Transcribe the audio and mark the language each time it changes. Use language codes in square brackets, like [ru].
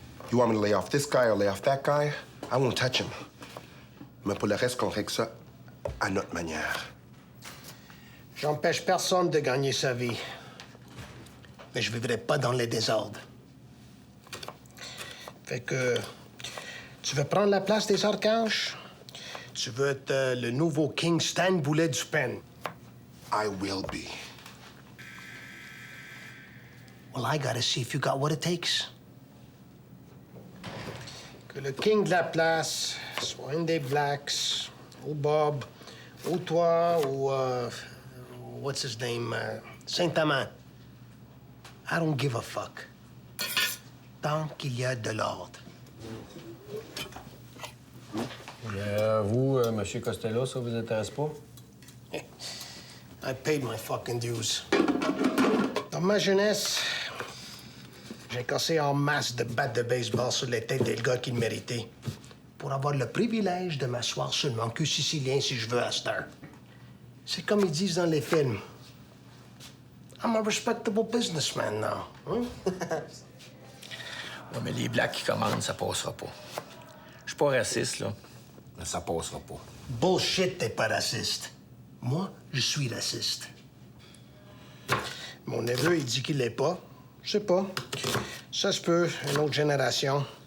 [en] You want me to lay off this guy or lay off that guy? I won't touch him. [fr] Mais pour le reste, qu'on règle ça à notre manière. J'empêche personne de gagner sa vie. Mais je vivrai pas dans les désordres. Fait que... Tu veux prendre la place des archanges? Tu veux être le nouveau King Stan Boulet du Pen? [en] I will be. Well, I gotta see if you got what it takes. [fr] Que le king de la place soit un des Blacks, ou Bob, ou toi, ou... [en] what's his name? Saint-Amand. I don't give a fuck. [fr] Tant qu'il y a de l'ordre. Vous, Monsieur Costello, ça vous intéresse pas? [en] I paid my fucking dues. [fr] Dans ma jeunesse, j'ai cassé en masse de battes de baseball sur les têtes des gars qui le méritaient pour avoir le privilège de m'asseoir sur mon cul sicilien si je veux à cette heure. C'est comme ils disent dans les films. [en] I'm a respectable businessman now. [fr] Hein? Ouais, mais les Blacks qui commandent, ça passera pas. Je suis pas raciste, là, mais ça passera pas. Bullshit, t'es pas raciste. Moi, je suis raciste. Mon neveu, il dit qu'il l'est pas. Je sais pas. Ça se peut, une autre génération.